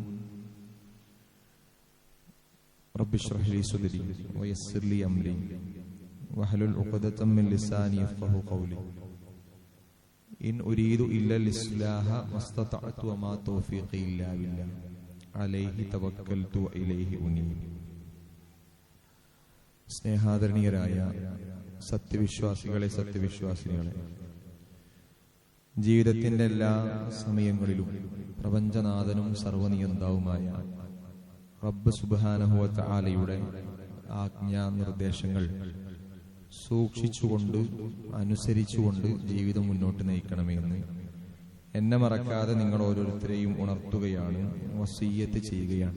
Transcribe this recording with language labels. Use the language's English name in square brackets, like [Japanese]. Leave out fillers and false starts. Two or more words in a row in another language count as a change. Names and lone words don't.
[Arabic] رب اشرح لي صدري ويسر لي أمري واحلل عقدة من لساني يفقهوا قولي. إن أريد إلا الإصلاح ما استطعت وما توفيقي إلا بالله عليه توكلت وإليه أنيب. [Malayalam] സ്നേഹാദരണീയരായ സത്യവിശ്വാസികളെ, സത്യവിശ്വാസിനികളെ, ജീവിതത്തിന്റെ എല്ലാ സമയങ്ങളിലും പ്രപഞ്ചനാഥനും സർവനിയന്താവുമായ റബ്ബ് [Arabic] سبحانه و تعالى [Malayalam] ആജ്ഞാനിർദ്ദേശങ്ങൾ സൂക്ഷിച്ചുകൊണ്ട് അനുസരിച്ചുകൊണ്ട് ജീവിതം മുന്നോട്ട് നയിക്കണമെന്ന് എന്നെ മറക്കാതെ നിങ്ങൾ ഓരോരുത്തരെയും ഉണർത്തുകയാണ്, വസിയ്യത്ത് ചെയ്യുകയാണ്.